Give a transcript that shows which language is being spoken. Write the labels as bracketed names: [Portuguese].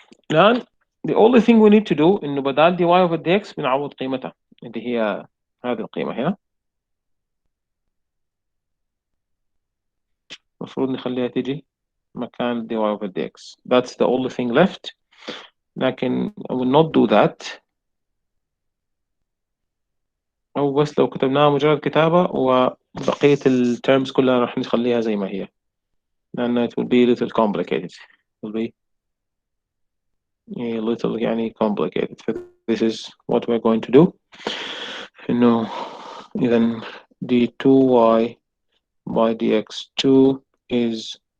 [Arabic] الآن [English] the only thing we need to do [Arabic] إنه بدال [English] dy over dx [Arabic] بنعوض قيمتها اللي هي هذه القيمة هنا. المفروض نخليها تيجي مكان [English] dy over dx. That's the only thing left. [Arabic] لكن [English] I will not do that. [Arabic] أو بس لو كتبناها مجرد كتابة وبقية الترمز كلها راح نخليها زي ما هي لأن [English] it will be a little complicated. It will be a little [Arabic] يعني [English] complicated. This is what we're going to do. [Arabic] إنه إذا [English] d2y by dx2 is